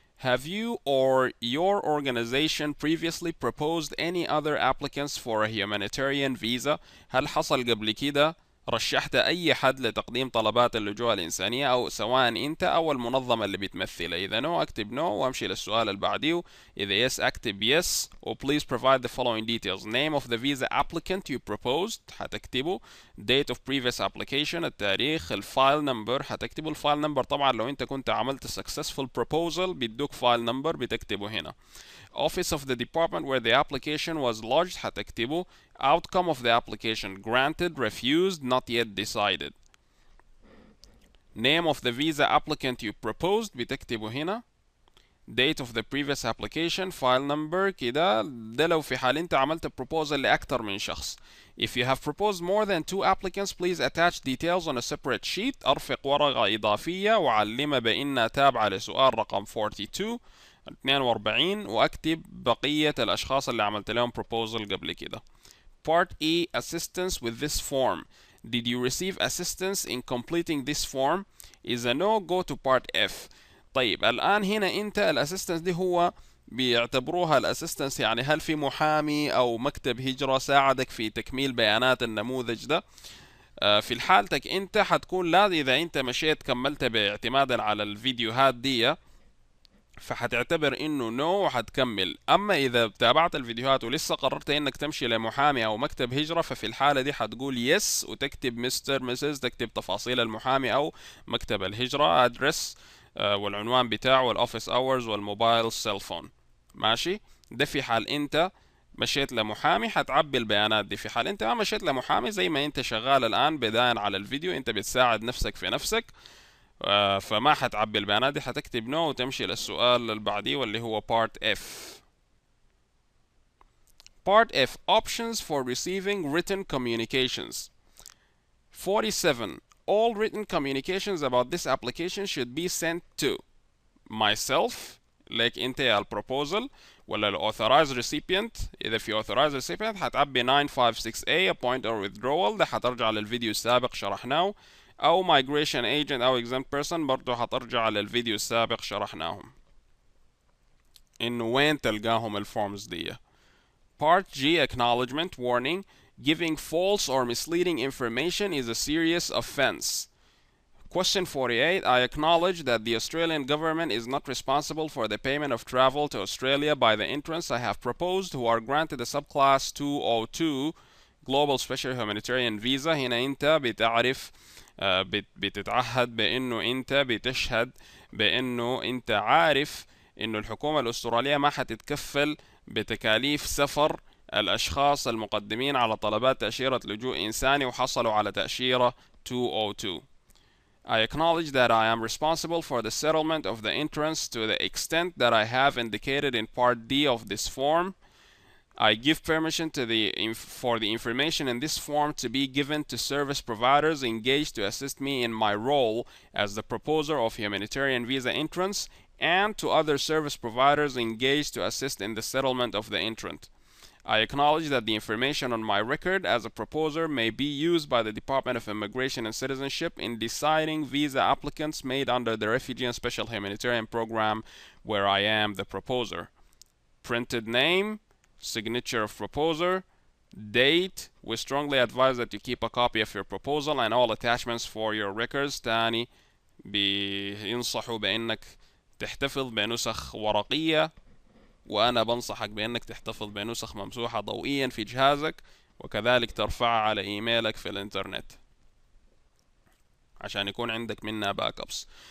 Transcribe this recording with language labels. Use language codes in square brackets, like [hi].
[en] Have you or your organization previously proposed any other applicants for a humanitarian visa؟ [ar] هل حصل قبل كده رشحت أي حد لتقديم طلبات اللجوء الإنسانية، أو سواء أنت أو المنظمة اللي بتمثلها؟ إذا no أكتب no وأمشي للسؤال اللي بعديه. [en] إذا yes أكتب yes و please provide the following details. Name of the visa applicant you proposed حتكتبه. Date of previous application التاريخ. [ar] الفايل نمبر حتكتبه. الفايل نمبر طبعا لو أنت كنت عملت [en] successful proposal [ar] بيدوك فايل نمبر بتكتبه هنا. [en] Office of the department where the application was lodged حتكتبه. Outcome of the application: granted, refused, not yet decided. Name of the visa applicant you proposed [ar] بتكتبه هنا. [en] Date of the previous application, file number كده. [ar] ده لو في حال انت عملت proposal لأكثر من شخص. [en] If you have proposed more than 2 applicants, please attach details on a separate sheet. [ar] أرفق ورقة إضافية وعلمها بأنها تابعة لسؤال رقم 42 وأكتب بقية الأشخاص اللي عملت لهم proposal قبل كده. [en] Part E. Assistance with this form. Did you receive assistance in completing this form؟ إذا no go to part F. [ar] طيب الآن هنا أنت الأسيستنس دي هو بيعتبروها الأسيستنس يعني هل في محامي أو مكتب هجرة ساعدك في تكميل بيانات النموذج ده؟ في حالتك أنت حتكون لازم إذا أنت مشيت كملت باعتمادا على الفيديوهات دي فحتعتبر انه نو وحتكمل. اما اذا تابعت الفيديوهات ولسه قررت انك تمشي لمحامي او مكتب هجرة ففي الحالة دي حتقول يس وتكتب مستر مسز، تكتب تفاصيل المحامي او مكتب الهجرة، ادرس والعنوان بتاعه والاوفيس اورز والموبايل سيل فون. ماشي؟ ده في حال انت مشيت لمحامي حتعبي البيانات دي. في حال انت ما مشيت لمحامي، زي ما انت شغال الآن بداية على الفيديو، انت بتساعد نفسك في نفسك، فما حتعبي البيانات دي، حتكتب نو وتمشي للسؤال اللي بعديه واللي هو part F. [en] Part F, options for receiving written communications. 47. All written communications about this application should be sent to myself, like [ar] انت يا البروبوزل، [en] ولا ال authorized recipient. [ar] إذا في authorized recipient حتعبي 956A [en] appoint or withdrawal، [ar] ده حترجع للفيديو السابق شرحناه، أو [en] migration agent [ar] أو [en] exempt person [ar] برضو حترجع للفيديو السابق شرحناهم إنه وين تلقاهم الفورمز دي. [en] Part G, acknowledgement warning. Giving false or misleading information is a serious offense. Question 48. I acknowledge that the Australian government is not responsible for the payment of travel to Australia by the entrants I have proposed who are granted a subclass 202 Global Special Humanitarian Visa. [ar] هنا أنت بتعرف بتتعهد بأنه أنت بتشهد بأنه أنت عارف أنه الحكومة الأسترالية ما حتتكفل بتكاليف سفر الأشخاص المقدمين على طلبات تأشيرة لجوء إنساني وحصلوا على تأشيرة 202. [en] I acknowledge that I am responsible for the settlement of the entrance to the extent that I have indicated in Part D of this form. I give permission for the information in this form to be given to service providers engaged to assist me in my role as the proposer of humanitarian visa entrance, and to other service providers engaged to assist in the settlement of the entrant. I acknowledge that the information on my record as a proposer may be used by the Department of Immigration and Citizenship in deciding visa applicants made under the Refugee and Special Humanitarian Program where I am the proposer. Printed name, signature of proposer, date. We strongly advise that you keep a copy of your proposal and all attachments for your records. [ar] تاني بينصحوا بأنك تحتفظ بنسخ ورقية، وأنا بنصحك بأنك تحتفظ بنسخ ممسوحة ضوئيا في جهازك، وكذلك ترفعها على إيميلك في الإنترنت عشان يكون عندك منها باك أبس.